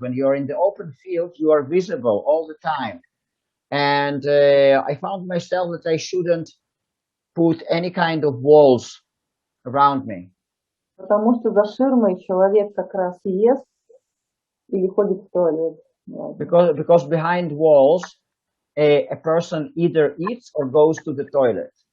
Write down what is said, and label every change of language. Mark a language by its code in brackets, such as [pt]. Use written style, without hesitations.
[en] When you're in the open field, you are visible all the time. And I found myself that I shouldn't put any kind of walls around me. [ru] Потому что за ширмой человек как раз и ест или ходит в туалет. [en] Because behind walls, a person either eats or goes to the toilet.